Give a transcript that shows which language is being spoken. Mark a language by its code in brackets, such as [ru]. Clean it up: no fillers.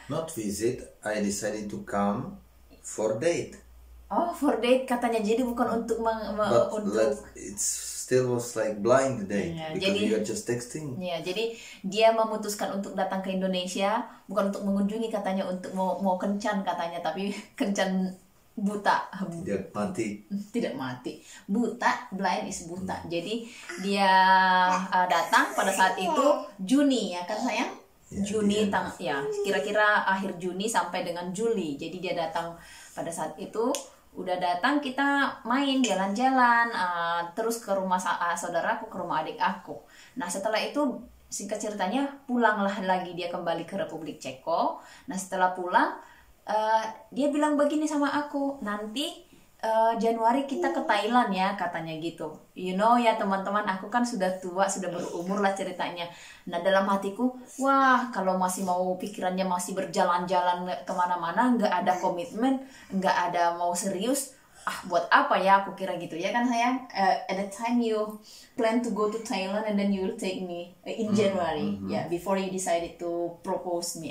[en] Not visit, I decided to come for date. [id] Oh, [en] for date [id] katanya, jadi bukan untuk [en] it still was like blind date, because we are just texting. [id] Ya, jadi dia memutuskan untuk datang ke Indonesia, bukan untuk mengunjungi katanya, untuk mau kencan katanya, tapi kencan buta. Tidak mati. Buta, blind is buta. Jadi dia datang pada saat itu Juni, ya kan sayang? Juni, kira-kira akhir Juni sampai dengan Juli. Jadi dia datang pada saat itu. Udah datang, kita main jalan-jalan, terus ke rumah saudaraku, ke rumah adik aku. Nah, setelah itu singkat ceritanya pulanglah lagi dia kembali ke Republik Ceko. Nah, setelah pulang dia bilang begini sama aku, "Nanti Januari kita ke Thailand ya," katanya gitu. [en] You know [id] ya teman-teman, aku kan sudah tua, sudah berumur lah ceritanya. Nah, dalam hatiku, wah, kalau masih mau pikirannya masih berjalan-jalan kemana-mana, nggak ada komitmen, nggak ada mau serius, buat apa ya, aku kira gitu ya kan sayang. [en] At the time you plan to go to Thailand and then you will take me in January, before you decided to propose me.